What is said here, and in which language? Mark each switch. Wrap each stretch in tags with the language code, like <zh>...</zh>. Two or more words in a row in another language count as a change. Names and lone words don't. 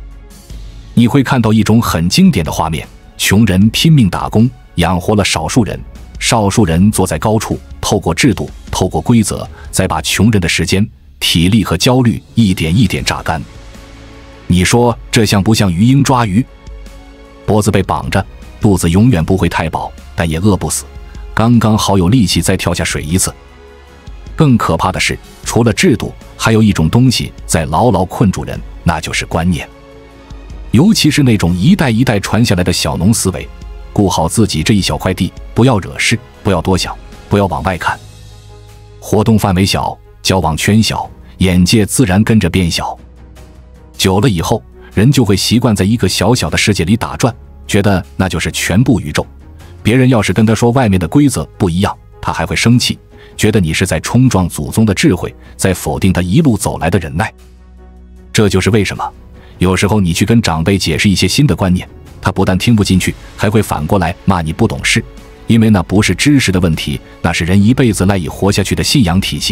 <zh>你会看到一種很經典的畫面，窮人拼命打工，養活了少數人，少數人坐在高處，透過制度，透過規則，再把窮人的時間、體力和焦慮一點一點榨乾。你說這像不像魚鷹抓魚？脖子被綁着，肚子永遠不会太飽，但也餓不死，剛剛好有力氣再跳下水一次。更可怕的是，除了制度，還有一种東西在牢牢困住人，那就是觀念。尤其是那種一代一代傳下來的小農思維，顧好自己這一小塊地，不要惹事，不要多想，不要往外看。活動範圍小，交往圈小，眼界自然跟着变小。久了以後，人就會習慣在一個小小的世界裡打轉，覺得那就是全部宇宙。別人要是跟他說外面的規則不一樣，他還會生氣，覺得你是在衝撞祖宗的智慧，在否定他一路走來的忍耐。這就是為什麼有時候你去跟長輩解釋一些新的觀念，他不但聽不進去，還會反過來罵你不懂事，因為那不是知識的問題，那是人一輩子賴以活下去的信仰體系。</zh>